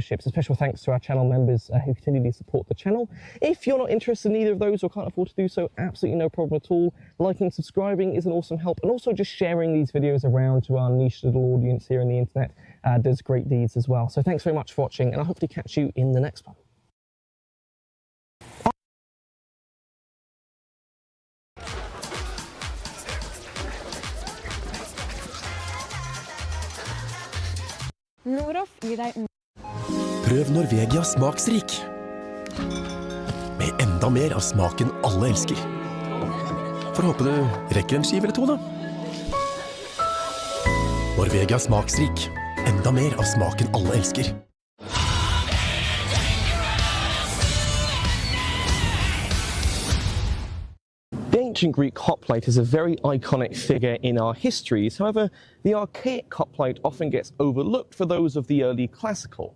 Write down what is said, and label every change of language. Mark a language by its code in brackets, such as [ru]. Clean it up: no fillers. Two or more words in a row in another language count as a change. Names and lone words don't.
[en] A special thanks to our channel members who continue to support the channel. If you're not interested in either of those or can't afford to do so, absolutely no problem at all. Liking and subscribing is an awesome help, and also just sharing these videos around to our niche little audience here on the internet does great deeds as well. So thanks very much for watching, and I hope to catch you in the next one. [no] Noroff gir deg Prøv Norvegia smaksrik. Med enda mer av smaken alle elsker. For håpe du rekker en skive eller to, da. Norvegia smaksrik. Enda mer av smaken alle elsker. [en] The ancient Greek hoplite is a very iconic figure in our histories. However, the archaic hoplite often gets overlooked for those of the early classical.